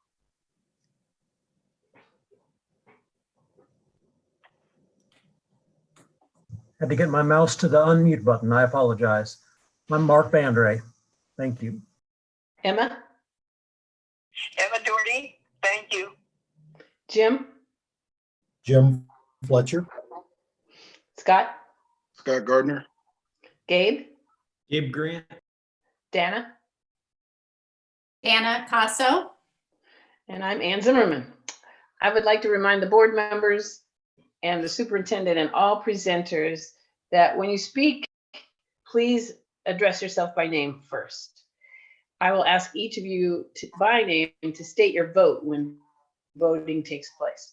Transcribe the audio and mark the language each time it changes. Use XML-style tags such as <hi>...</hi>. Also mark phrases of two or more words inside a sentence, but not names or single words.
<en>Had to get my mouse to the unmute button. I apologize. I'm Mark Bandre. Thank you. Emma. Emma Doherty, thank you. Jim. Jim Fletcher. Scott. Scott Gardner. Gabe. Gabe Grant. Dana. Dana Casso. And I'm Ann Zimmerman. I would like to remind the board members and the superintendent and all presenters that when you speak, please address yourself by name first. I will ask each of you by name to state your vote when voting takes place.</en>